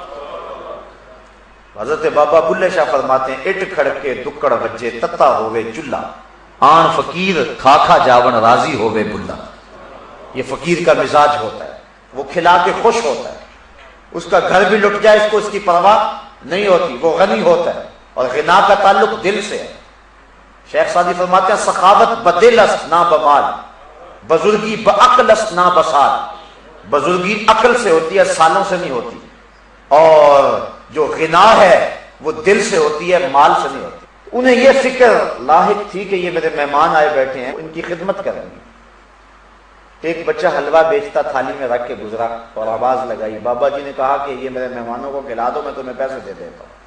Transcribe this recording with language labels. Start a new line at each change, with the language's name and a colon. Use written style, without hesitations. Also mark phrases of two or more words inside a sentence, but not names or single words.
Urdu: حضرت بابا بلے شاہ فرماتے ہیں
Punjabi: اٹ کھڑکے دکڑ بجے تتا ہوئے چلہ، آن فقیر کھا کھا جاون راضی ہوئے بلا۔
Urdu: یہ فقیر کا مزاج ہوتا ہے وہ کھلا کے خوش ہوتا ہے، اس کا گھر بھی لٹ جائے اس کو اس کی پرواہ نہیں ہوتی، وہ غنی ہوتا ہے، اور غنا کا تعلق دل سے ہے۔ شیخ سعدی فرماتے ہیں
Persian: سخاوت بدل است نہ بمال، بزرگی بعقل است نہ بسال،
Urdu: بزرگی عقل سے ہوتی ہے، سالوں سے نہیں ہوتی، اور جو غنا ہے وہ دل سے ہوتی ہے، مال سے نہیں ہوتی۔ انہیں یہ فکر لاحق تھی کہ یہ میرے مہمان آئے بیٹھے ہیں، ان کی خدمت کریں گے۔ ایک بچہ حلوہ بیچتا تھالی میں رکھ کے گزرا اور آواز لگائی، بابا جی نے کہا کہ یہ میرے مہمانوں کو کھلا دو، میں تمہیں پیسے دے دیتا ہوں۔